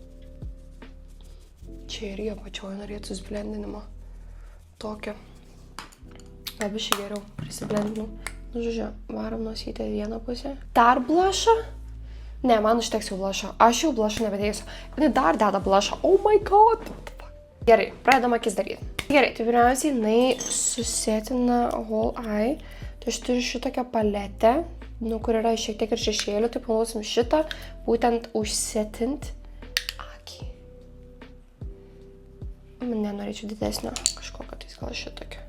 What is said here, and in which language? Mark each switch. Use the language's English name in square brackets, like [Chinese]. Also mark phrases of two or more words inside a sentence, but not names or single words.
[Lithuanian] Čia ir jie pačioje norėtų susblendinimo. Tokio. Gal biškį geriau prisiblendinau. Nu, žodžiu, varom nosytę vieną pusę. Dar blushą? Ne, man užteks jau blushą. Aš jau blushą nebedėsiu. Jinai dar deda blushą. [English] Oh my god! [Lithuanian] Gerai, pradedam akis daryti. Gerai, tai pirmiausiai jinai susėtina [English] whole eye. [Lithuanian] Tai aš turiu šitokią paletę, kur yra šiek tiek ir šešėlių. Tai panaudosim šitą, būtent užsetint akį. Nenorėčiau didesnio kažkokio, tai gal šitokio.